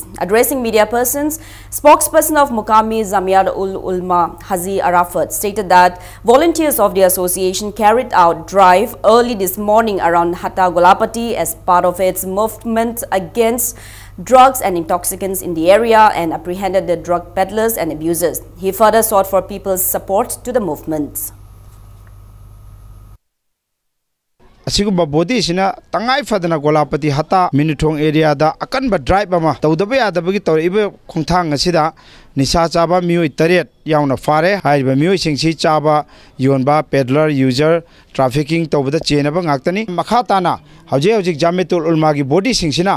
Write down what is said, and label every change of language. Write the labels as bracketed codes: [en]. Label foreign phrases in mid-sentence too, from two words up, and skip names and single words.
[en] Addressing media persons, spokesperson of Mukami Zamiat ul Ulma Hazi Arafat stated that volunteers of the association carried out drive early this morning around Hata Golapati as part of its movement against drugs and intoxicants in the area and apprehended the drug peddlers and abusers. He further sought for people's support to the movement. [mni] Asigumba body sina tangai fadana Golapati Hata Minutong area da akanba drive ama tawdaba yadabagi tawriba khongthang asida nisa chaba mioi taret yauna fare haiba mioi singsi chaba yonba [en] peddler user trafficking [mni] tawbada chenaba ngaktani makhatana hauji Jamiatul Ulma gi body singsina